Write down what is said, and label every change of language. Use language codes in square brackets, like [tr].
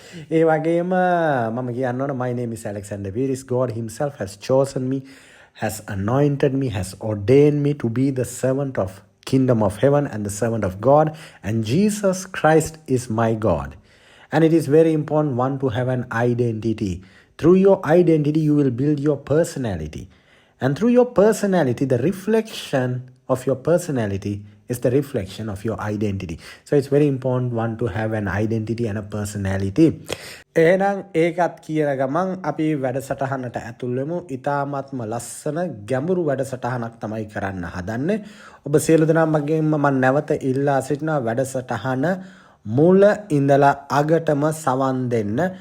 [si] ඒ වගේම මම කියන්න ඕන [en] my name is Alexander Peiris. God himself has chosen me, has anointed me, has ordained me to be the servant of kingdom of heaven and the servant of God, and Jesus Christ is my God. And it is very important one to have an identity. Through your identity, you will build your personality. And through your personality, the reflection of your personality is the reflection of your identity. So it's very important one to have an identity and a personality. [si] එහෙනම් ඒකත් කියන ගමන් අපි වැඩසටහනට ඇතුල් වෙමු. ඊටාත්ම ලස්සන ගැඹුරු වැඩසටහනක් තමයි කරන්න හදන්නේ. ඔබ සියලු දෙනාමගෙන් මම නැවත ඉල්ලා සිටිනවා වැඩසටහන මුල ඉඳලා අගටම සවන් දෙන්න.